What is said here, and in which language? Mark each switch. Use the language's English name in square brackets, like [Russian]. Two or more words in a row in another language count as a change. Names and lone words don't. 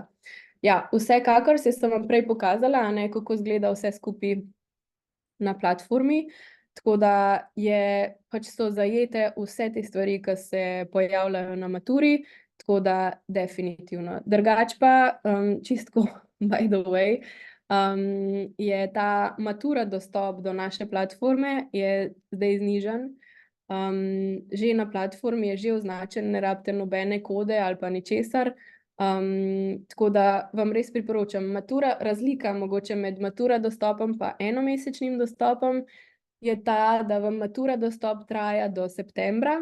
[Slovenian] Ja, vsekakor, sem vam prej pokazala, kako izgleda vse skupaj na platformi, tako da pač so zajete vse te stvari, ki se pojavljajo na maturi, tako da definitivno. Drugače pa, čistko [English] by the way, [Slovenian] je ta matura dostop do naše platforme je zdaj znižan. Že na platformi je že označen, ne rabite nobene kode ali pa ničesar. Tako da vam res priporočam, razlika mogoče med matura dostopom pa enomesečnim dostopom je ta, da vam matura dostop traja do septembra.